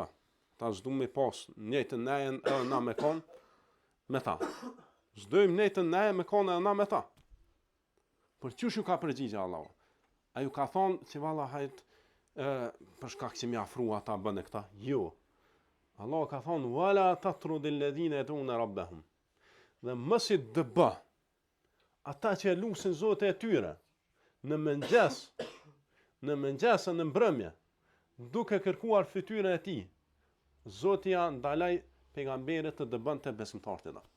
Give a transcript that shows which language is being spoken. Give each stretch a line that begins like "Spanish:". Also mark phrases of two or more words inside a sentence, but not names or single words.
Albanian: Ta s'du me pas njëjtën nejen edhe na me kon me ta. S'dojmë njëjtën nejen me kon edhe na me ta. Por çush ju ka përgjigje Allahu? Ai ju ka thonë që valla hajt për shkak që më afrua ata bën këta. Jo. Allah ka thonë,
Arabic: ولا تطرد الذين يدعون ربهم.
Albanian: Dhe mos i dëbë ata që lusin Zotin e tyre në mëngjes, në mbrëmje, duke kërkuar fytyrën e tij, Zoti ja ndalai pejgamberit të dëbonte besimtarët e tij.